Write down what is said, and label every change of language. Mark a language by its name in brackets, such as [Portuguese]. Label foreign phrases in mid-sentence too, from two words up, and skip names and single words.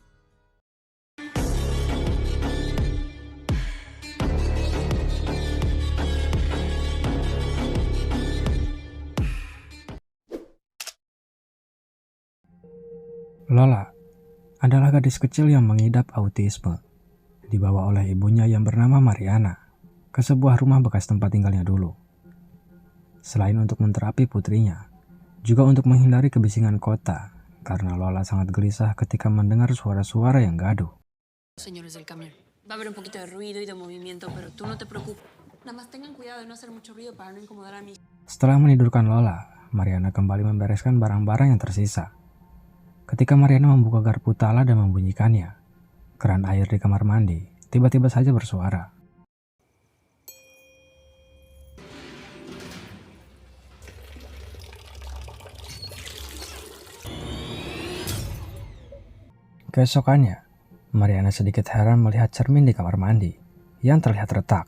[Indonesian] Lola adalah gadis kecil yang mengidap autisme, dibawa oleh ibunya yang bernama Mariana ke sebuah rumah bekas tempat tinggalnya dulu. Selain untuk menterapi putrinya, juga untuk menghindari kebisingan kota, karena Lola sangat gelisah ketika mendengar suara-suara yang gaduh. [Spanish] Señores del camión. Va a haber un poquito de ruido y de movimiento, pero tú no te preocupes. Nada más tengan cuidado de no hacer mucho ruido para no incomodar a mí. [Indonesian] Setelah menidurkan Lola, Mariana kembali membereskan barang-barang yang tersisa. Ketika Mariana membuka garpu tala dan membunyikannya, keran air di kamar mandi tiba-tiba saja bersuara. Keesokannya, Mariana sedikit heran melihat cermin di kamar mandi yang terlihat retak.